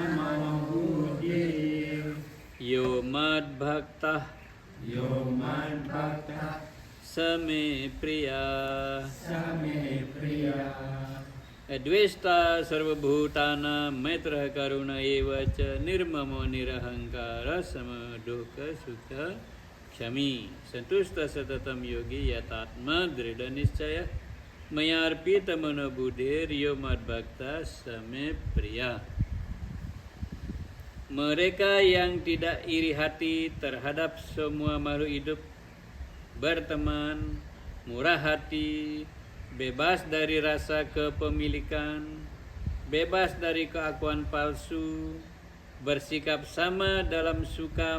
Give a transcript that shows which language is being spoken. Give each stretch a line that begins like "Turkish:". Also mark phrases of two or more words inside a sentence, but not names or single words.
Sanskrit: यो मद् भक्तः समे प्रिय अद्वेष्टा सर्व भूताना मैत्र करुण एवच निर्ममो निरहंकार समदुःख सुख क्षमी संतुष्ट सततं योगी यतात्मा दृढ निश्चय मयर्पित मनो बुद्धिर् यो मद् भक्त समे प्रिय.
Indonesian: Mereka yang tidak iri hati terhadap semua makhluk hidup, berteman, murah hati, bebas dari rasa kepemilikan, bebas dari keakuan palsu, bersikap sama dalam suka